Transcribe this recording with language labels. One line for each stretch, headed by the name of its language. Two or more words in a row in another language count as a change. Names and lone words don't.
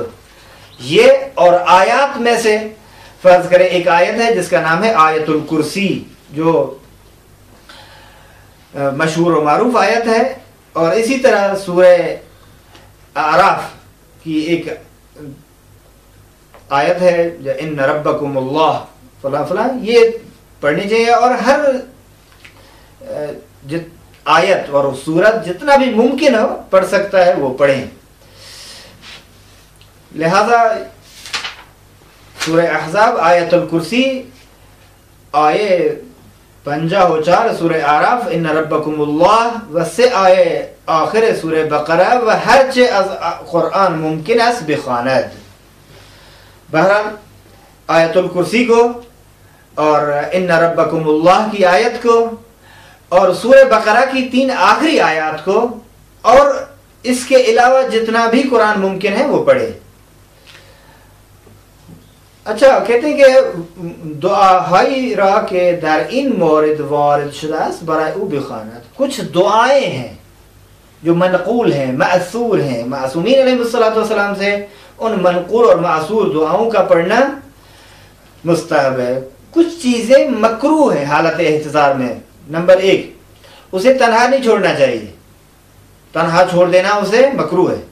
Urdu: یہ اور آیات میں سے فرض کریں ایک آیت ہے جس کا نام ہے آیت الکرسی، جو مشہور و معروف آیت ہے، اور اسی طرح سورہ اعراف کی ایک آیت ہے
Arabic: ان ربکم اللہ
Urdu: فلاں فلاں، یہ پڑھنی چاہیے، اور ہر آیت اور سورت جتنا بھی ممکن ہو پڑھ سکتا ہے وہ پڑھیں۔
Persian: لہذا سورہ احزاب، آیت الکرسی، آیے 54 سورہ اعراف
Arabic: ان ربکم اللہ،
Persian: و 3 آیے آخر سورہ بقرہ، و ہر چه از قرآن ممکن است بخواند۔
Urdu: بہرحال آیت الکرسی کو اور
Arabic: ان ربکم اللہ
Urdu: کی آیت کو اور سورہ بقرہ کی 3 آخری آیات کو، اور اس کے علاوہ جتنا بھی قرآن ممکن ہے وہ پڑھے۔ اچھا، کہتے ہیں کہ
Persian: دعا ہائی را کے در این مورد وارد شده است برای او بخواند۔
Urdu: کچھ دعائیں ہیں جو منقول ہیں، معصور ہیں معصومین
Arabic: علیہ السلام
Urdu: سے، ان منقول اور معصور دعاؤں کا پڑھنا مستحب ہے۔ کچھ چیزیں مکروہ ہیں حالت احتضار میں۔ نمبر 1، اسے تنہا نہیں چھوڑنا چاہیے، تنہا چھوڑ دینا اسے مکروہ ہے۔